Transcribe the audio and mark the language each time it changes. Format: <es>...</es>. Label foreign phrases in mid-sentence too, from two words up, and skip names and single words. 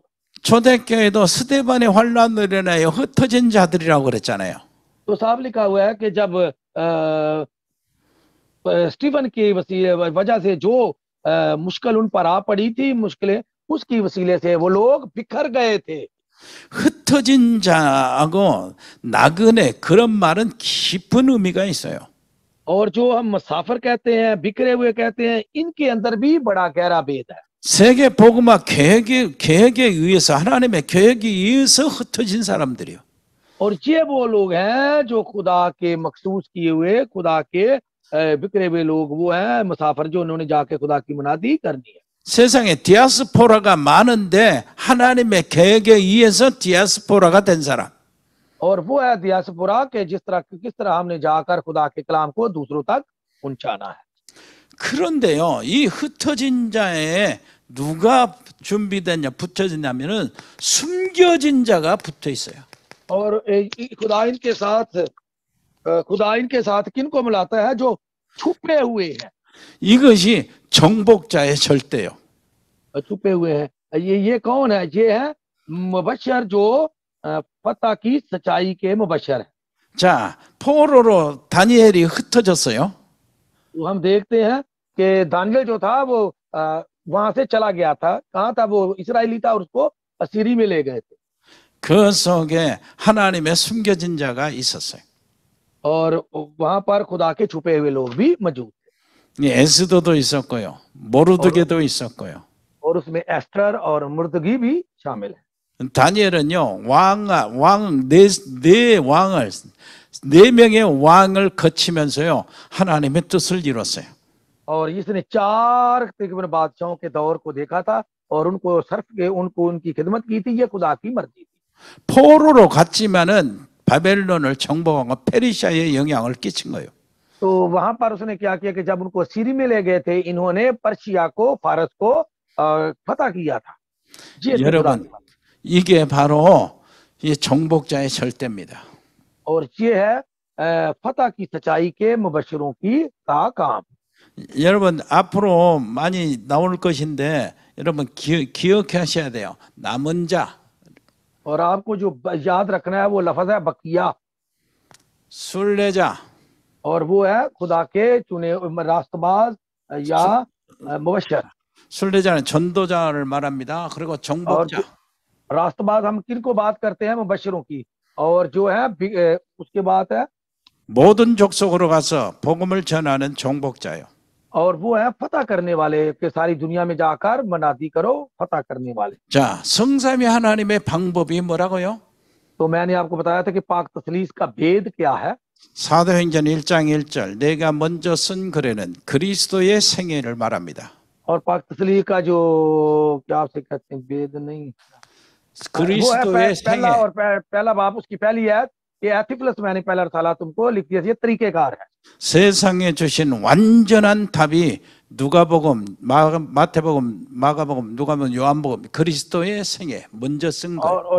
<ko>초대교회도 스데반의 환란으로 인하여 흩어진 자들이라고 그랬잖아요.</ko> <ur>تو صاف لکھا ہوا ہے کہ جب سٹیفن کی وجہ سے جو مشکل ان پر آ پڑی تھی، مشکلیں، اس کی وسیلے سے وہ لوگ بکھر گئے تھے.</ur> <ko>흩어진 자하고 나그네, 그런 말은 깊은 의미가 있어요.</ko> <ur>اور جو ہم مسافر کہتے ہیں، بکھرے ہوئے کہتے ہیں، ان کے اندر بھی بڑا گہرا بھید ہے.</ur> <ko>세계 복음화 계획에 의해서, 하나님의 계획에 의해서 흩어진 사람들이요.</ko> <ur>اور یہ وہ لوگ ہیں جو خدا کے مخصوص کیے ہوئے، خدا کے بکھرے ہوئے لوگ وہ ہیں مسافر، جو انہوں نے جا کے خدا کی منادی کرنی ہے.</ur> <ko>세상에 디아스포라가 많은데 하나님의 계획에 의해서 디아스포라가 된 사람.</ko> <ur>اور وہ ہے ڈائسپورا کے کس طرح ہم نے جا کر خدا کے کلام کو دوسروں تک پہنچانا ہے.</ur> <ko>그런데요, 이 흩어진 자에 누가 준비됐냐, 붙여지냐면은 숨겨진 자가 붙어 있어요.</ko> <ur>اور خدا ان کے ساتھ کن کو ملاتا ہے? جو چھپے ہوئے ہیں.</ur> <ko>이것이 정복자의 절대요.</ko> <ur>چھپے ہوئے ہیں۔ یہ کون ہے? یہ ہے مبشر جو فتح کی سچائی کے مبشر ہے.</ur> <ko>자, 포로로 다니엘이 흩어졌어요.</ko> <ur>تو ہم دیکھتے ہیں کہ دانیال جو تھا وہ وہاں سے چلا گیا تھا. کہاں تھا وہ? اسرائیلی تھا اور اس کو اسیری میں لے گئے تھے.</ur> <ko>그 속에 하나님의 숨겨진 자가 있었어요.</ko> <ur>اور وہاں پر خدا کے چھپے ہوئے لوگ بھی موجود تھے.</ur> <ko>에스더도 있었고요. 모르드게도 있었고요.</ko> <ur>اور اس میں ایستر اور مردگی بھی شامل ہے.</ur> <ko>다니엘은요, 네 명의 왕을 거치면서요, 하나님의 뜻을 이뤘어요.</ko> <ur>اور اس نے 4 تقریباً بادشاہوں کے دور کو دیکھا تھا اور ان کو سرف کے ان کی خدمت کی تھی. یہ خدا کی مرضی تھی.</ur> <ko>포로로 갔지만은 바벨론을 정복하고 페르시아에 영향을 끼친 거예요.</ko> <ur>تو وہاں پر اس نے کیا کیا کہ جب ان کو سیری میں لے گئے تھے، انہوں نے پرشیا کو، فارس کو فتح کیا تھا.</ur> <ko>여러분, 이게 바로 이 정복자의 절대입니다.</ko> <ur>اور یہ ہے فتح کی سچائی کے مبشروں کی کا کام.</ur> <ko>여러분, 앞으로 많이 나올 것인데 여러분 기억하셔야 돼요. 남은 자,</ko> <ur>اور آپ کو جو یاد رکھنا ہے وہ لفظ ہے بقیہ,</ur> <ko>순례자,</ko> <ur>اور وہ ہے خدا کے چنے راستباز یا مبشر.</ur> <ko>순례자는 전도자를 말합니다. 그리고</ko> <ur>और</ur> <ko>정복자.</ko> <ur>راستباز ہم کن کو بات کرتے ہیں? مبشروں کی۔ اور جو ہے اس کے بعد ہے</ur> <ko>모든 족속으로 가서 복음을 전하는 정복자요.</ko> <ur>اور وہ ہے فتح کرنے والے، کہ ساری دنیا میں جا کر منادی کرو، فتح کرنے والے.</ur> <ko>자, 성삼위 하나님의 방법이 뭐라고요?</ko> <ur>تو میں نے آپ کو بتایا تھا کہ پاک تثلیث کا بھید کیا ہے.</ur> <ko>사도행전 1장 1절 내가 먼저 쓴 글에는 그리스도의 생애를 말합니다.</ko> <ur>اور پاک تثلیث کا جو کیا آپ سے کہتے ہیں، بھید نہیں، وہ ہے</ur> <ko>그리스도의</ko> <ur>पहला</ur> <ko>생애.</ko> <ur>اور پہلا باپ، اس کی پہلی ہے کہ ایتھپلس میں نے پہلا رسالہ تم کو لکھ دیا. یہ طریقہ کار ہے.</ur> <ko>세상에 주신 완전한 답이 누가복음, 마태복음, 마가복음, 누가복음, 요한복음, 그리스도의 생애 먼저 쓴 거예요.</ko>